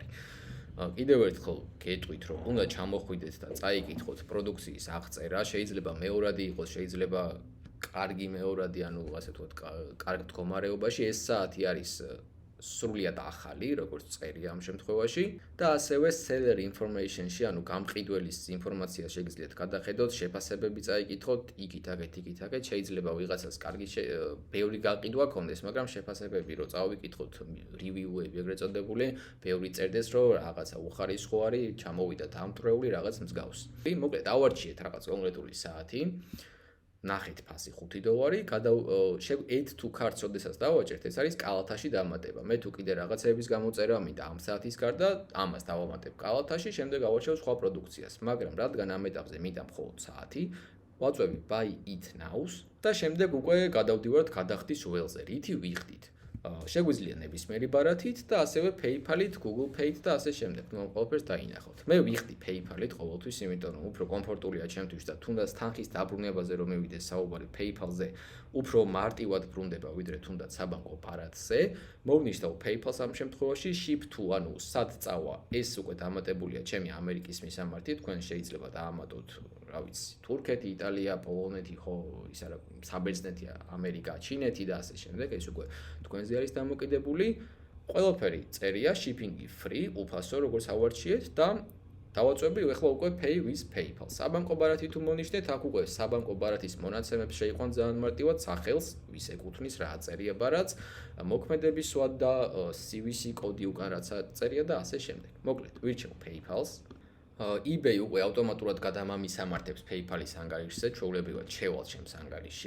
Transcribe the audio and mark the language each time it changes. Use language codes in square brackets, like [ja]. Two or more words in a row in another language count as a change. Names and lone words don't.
[ka] კიდევ ერთხელ გეტყვით, რომ უნდა ჩამოხვიდეთ და წაიკითხოთ პროდუქციის აღწერა, შეიძლება მეორადი იყოს, შეიძლება კარგი მეორადი, ანუ ასე ვთქვათ, კარგ მდგომარეობაში. ეს საათი არის სრულიად ახალი, როგორც წერია ამ შემთხვევაში და ასევე [en] seller information- [ka] ში, ანუ გამყიდველის ინფორმაციას შეგიძლიათ გადახედოთ, შეფასებები წაიკითხოთ, იქით-აქეთ, შეიძლება ვიღაცას კარგი ბევრი გაყიდვა ქონდეს, მაგრამ შეფასებები რო წავიკითხოთ, review-ები ეგრეთ წოდებული, ბევრი წერდეს, რომ რაღაცა უხარისხო არის, ჩამოვიდა დამტრეული რაღაც მსგავს. მოკლედ, ავარჩიეთ რაღაც კონკრეტული საათი. ნახეთ ფასი $5, [en] add to cart- [ka] ს როდესაც დავაჭერთ, ეს არის კალათაში დამატება. მე თუ კიდე რაღაცების გამოწერა მინდა ამ საათის გარდა, ამას დავამატებ კალათაში, შემდეგ ავარჩევ სხვა პროდუქციას. მაგრამ რადგან ამ ეტაპზე მინდა მხოლოდ საათი, ვაწვევი [en] buy it now- [ka] ს და შემდეგ უკვე გადავდივართ გადახდის ველზე, რითი ვიხდით. შეგვიძლია ნებისმიერი ბარათით და ასევე PayPal-ით, Google Pay-ით და ასე შემდეგ. ნუ ყველაფერს დაინახავთ. მე ვიხდი PayPal-ით ყოველთვის, იმიტომ რომ უფრო კომფორტულია ჩემთვის და თუნდაც თანხის დაბრუნებაზე რომ მივიდეს საუბარი PayPal-ზე, უფრო მარტივად ბრუნდება, ვიდრე თუნდაც საბანკო ბარათზე. მოვნიშნავ PayPal-ს ამ შემთხვევაში, [en] ship to, [ka] ანუ სად წავა, ეს უკვე დამატებულია ჩემი ამერიკის მისამართი, თქვენ შეიძლება დაამატოთ, რა ვიცი, თურქეთი, იტალია, პოლონეთი, ხო, ის არა, საბერძნეთი, ამერიკა, ჩინეთი და ასე შემდეგ, ეს უკვე თქვენზე არის დამოკიდებული. ყველაფერი წერია, shipping-ი free, უფასო, როგორც ავარჩიეთ და დავაწვევი ახლა უკვე [en] pay with PayPal. [ka] საბანკო ბარათი თუ მონიშნეთ, აქ უკვე საბანკო ბარათის მონაცემებს შეიყვან ძალიან მარტივად, სახელს, ვის ეკუთვნის, რა წერია ბარათს, მოქმედების სვად და CVC კოდი უკან რაც წერია და ასე შემდეგ. მოკლედ, ვირჩევ PayPal-ს. eBay უკვე ავტომატურად გადამამისამართებს PayPal-ის ანგარიშზე, ჩვეულებრივად შევალ ჩემს ანგარიშში.